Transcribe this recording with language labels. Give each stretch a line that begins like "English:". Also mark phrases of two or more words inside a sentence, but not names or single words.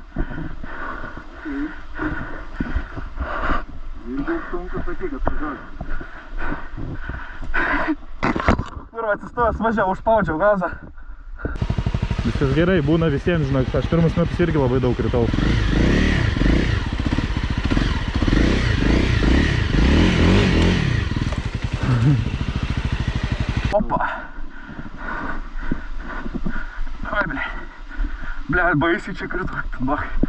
Lithuanian: Kurva, atsistojęs važiavau, užspaudžiau gazą. Viskas gerai, būna visiems, žinok, aš pirmus metus irgi labai daug kritau.
Russian: Опа. Ой, бля. Бля, боюсь, че круто. Бах.